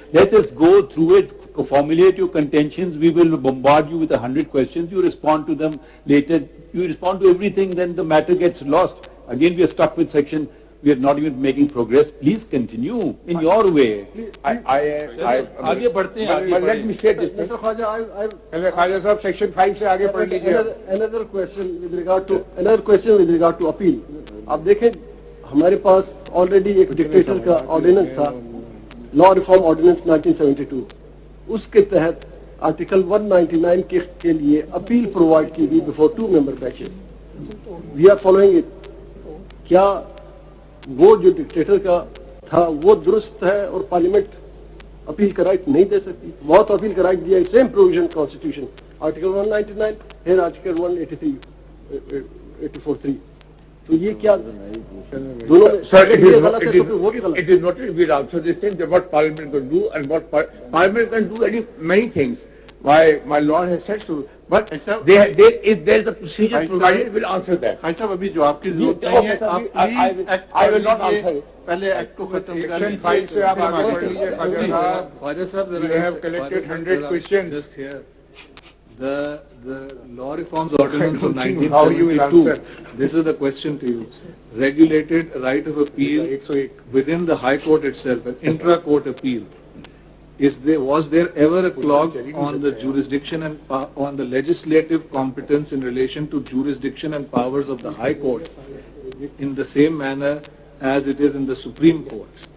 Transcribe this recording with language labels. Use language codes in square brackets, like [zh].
[en] Let us go through it, formulate your contentions. We will bombard you with 100 questions. You respond to them later. You respond to everything, then the matter gets lost. Again, we are stuck with section. We are not even making progress. Please continue in your way. [hi] आगे बढ़ते हैं। [en] But let me say this. Mr. [hi] Khwaja Sahab, section 5 से आगे पढ़ लीजिए। [en] Another question with regard to appeal. [hi] आप देखें, हमारे पास already एक dictator का ordinance था, Law Reform Ordinance 1972. उसके तहत Article 199 के लिए appeal provide की गई [en] before 2 member benches. We are following it. [hi] क्या वो जो डिक्टेटर का था वो दुरुस्त है और पार्लियामेंट अपील का राइट नहीं दे सकती? बहुत अपील का राइट दिया, सेम प्रोविजन कॉन्स्टिट्यूशन, आर्टिकल 199 है, आर्टिकल 183 84(3). तो ये क्या दोनों [en] Sir, it is not, [hi] वो भी गलत [en] it is not, we'll answer this thing, what Parliament can do and what Parliament can do many things. My Lord has said so. But if there is a procedure provided, we'll answer that. [hi] भाई साहब अभी जवाब की जरूरत नहीं है आप [en] I will not answer it. [hi] पहले एक्ट को खत्म कर Section 5 से आप आगे बढ़ लीजिए, Khwaja साहब. [en] You have collected 100 questions. Just here. The law reforms ordinance of How you will 1972, answer. this is the question to you, regulated right of appeal within the High Court itself, an intra-court appeal. Was there ever a clause on the jurisdiction and on the legislative competence in relation to jurisdiction and powers of the High Court in the same manner as it is in the Supreme Court?